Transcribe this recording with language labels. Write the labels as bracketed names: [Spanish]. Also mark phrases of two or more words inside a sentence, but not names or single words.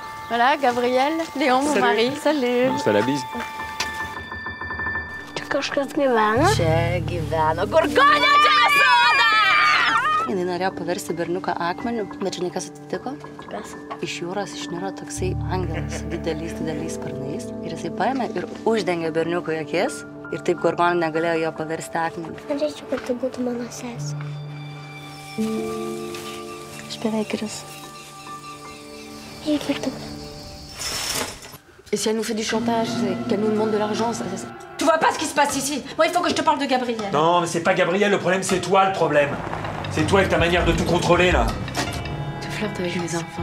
[French] Voilà, Gabriel, Léon, mon mari. Salut. On se fait la bise. [Lithuanian] Čia kažkas gyvena? Čia gyvena Gurgonė, čia soda! Jinai norėjo paversti berniuką akmeniu, bet žinai, kas atsitiko? Kas? Iš jūros išniro toksai angelas su dideliais sparnais ir jisai paėmė ir uždengė berniukui akis ir taip Gurgonė negalėjo jo paversti akmeniu. Norėčiau, kad tai būtų mano sesė. Aš beveik ir esu. [French] Et si elle nous fait du chantage, qu'elle nous demande de l'argent, ça... Tu vois pas ce qui se passe ici? Moi, il faut que je te parle de Gabriel. Non, mais c'est pas Gabriel, le problème, c'est toi le problème. C'est toi avec ta manière de tout contrôler, là. Tu flirtes avec mes enfants.